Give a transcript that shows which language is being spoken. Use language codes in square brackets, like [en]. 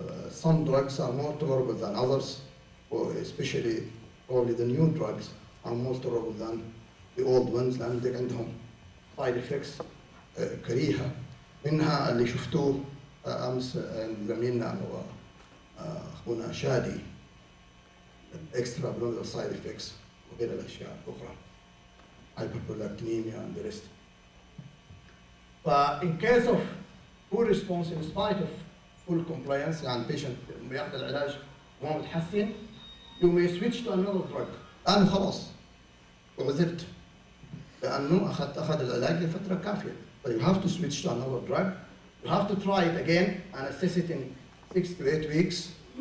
[en] Some drugs are more tolerable than others, or especially probably the new drugs are more tolerable than the old ones [ar] لأن عندهم [en] side effects كريهة. [ar] منها اللي شفتوه أمس زميلنا أخونا شادي [en] extra abnormal side effects [ar] وغير الأشياء الأخرى hyperprolactinemia [en] and the rest. But in case of poor response in spite of full compliance, يعني patient [ar] بياخذ العلاج وما بتحسن, [en] you may switch to another drug. [ar] لأنه خلاص وعذرت لأنه أخذ العلاج لفترة كافية. [en] But you have to switch to another drug. You have to try it again and assess it in 6 to 8 weeks.